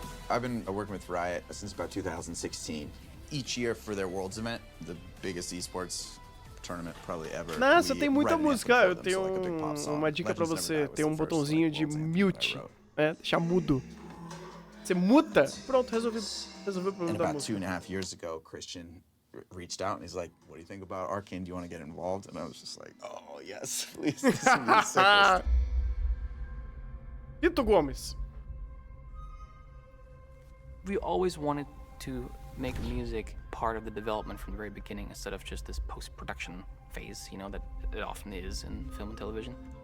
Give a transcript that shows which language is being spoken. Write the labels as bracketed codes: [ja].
[en] I've been working with Riot since about 2016. Each year for their Worlds event, the biggest esports tournament probably ever. [pt] Nossa, tem muita música. Eu tenho uma dica pra você. Tem um botãozinho de mute, né? Deixar mudo. Você muta, pronto, resolveu o problema da música. [en] About 2.5 years ago, Christian reached out and he's like, "What do you think about Arcane? Do you want to get involved?" And I was just like, "Oh yes, please." This is the sickest. Vitor Gomes. We always wanted to make music part of the development from the very beginning instead of just this post-production phase, you know, that it often is in film and television.